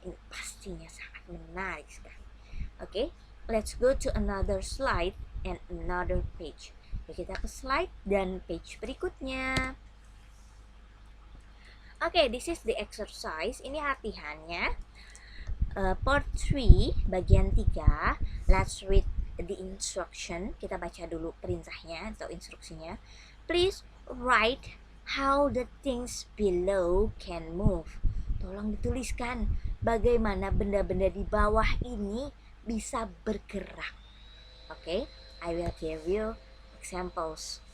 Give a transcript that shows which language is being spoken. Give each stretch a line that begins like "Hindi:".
Indonesian: Ini pastinya sangat menarik sekali.
English: Okay, let's go to another slide and another page.
Indonesian: Kita ke slide dan page berikutnya.
English: Okay, this is the exercise.
Indonesian: Ini latihannya.
English: Part 3,
Indonesian: bagian 3.
English: Let's read the instruction.
Indonesian: Kita baca dulu perintahnya atau instruksinya.
English: Please write how the things below can move.
Indonesian: Tolong dituliskan bagaimana benda-benda di bawah ini bisa bergerak.
English: Okay, I will give you examples.